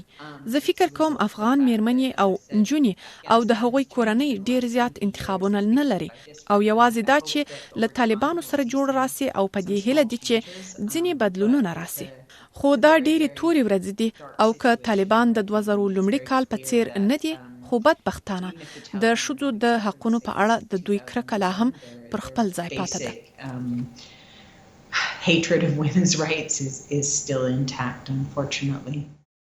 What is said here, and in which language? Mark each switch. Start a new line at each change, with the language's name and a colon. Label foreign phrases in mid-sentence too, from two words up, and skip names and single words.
Pashto: زه فکر کوم افغان میرمنې او نجونې او د هغوی کورنۍ ډیر زیات انتخابونه نه لري او یوازې دا چې له طالبانو سره جوړ راسي او په دې هیله دي چې ځینې بدلونونه راسي. خو دا ډیرې تورې ورځې دي او که طالبان د 2000 لومړي کال په څیر نه دي، خو بدبختانه د شذو د حقونو په اړه د دوی کرکه لا هم پر خپل ځای پاتې ده.
English: Hatred of women's rights is still intact, unfortunately.